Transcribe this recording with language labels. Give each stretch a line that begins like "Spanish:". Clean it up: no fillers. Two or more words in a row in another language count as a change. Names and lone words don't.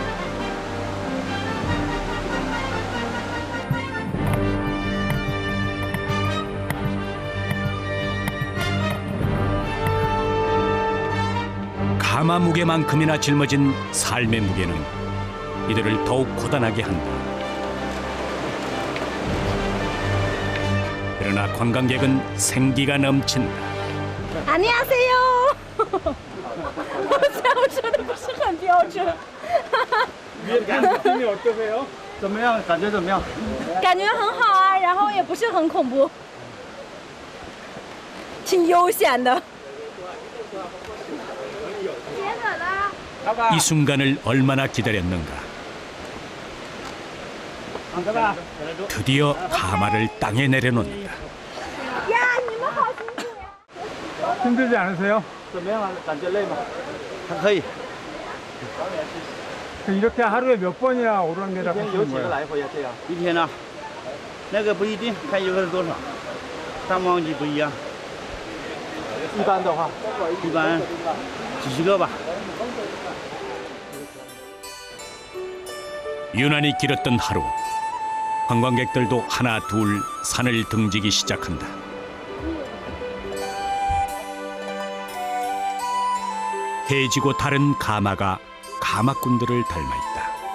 Korean: 가마 무게만큼이나 짊어진 삶의 무게는 이들을 더욱 고단하게 한다. 그러나 관광객은 생기가 넘친다. 안녕하세요.
Chinese: 我说的不是很标准。
Korean: 느낌이 어떠세요?
Chinese: 怎么样？感觉怎么样？感觉很好啊，然后也不是很恐怖，挺悠闲的。
Korean: 이 순간을 얼마나 기다렸는가. 드디어 가마를 땅에 내려놓는다. 야,
Chinese: 你们好辛苦呀！
Korean: 힘들지 않으세요?
Chinese: 怎么样？感觉累吗？还可以。
Korean: 이렇게 하루에 몇 번이나 오르락내리락 하시는 거예요?
Chinese: 来回呀？这样。一天呢？那个不一定，看游客是多少，淡旺季不一样。一般的话，一般几十个吧。
Korean: 유난히 길었던 하루. 관광객들도 하나 둘 산을 등지기 시작한다. 해지고 다른 가마가 가마꾼들을 닮아 있다.